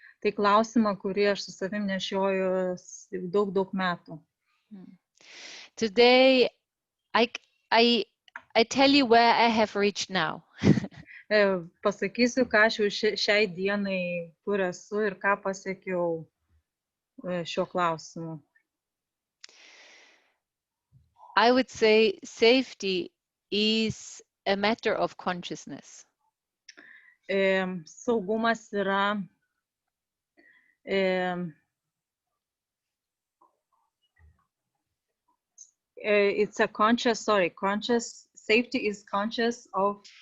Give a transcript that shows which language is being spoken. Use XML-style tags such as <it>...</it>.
<lt>Tai klausimą, kurį aš su savim nešioju daug metų.</lt> <en>Today, I tell you where I have reached now.</en> <lt>Pasakysiu, ką aš jau šiai dienai kur esu ir ką pasiekiau šiuo klausimu.</lt> <en>I would say safety is a matter of consciousness.</en> <lt>Saugumas yra</lt> <en>it's a conscious safety is conscious of.</en>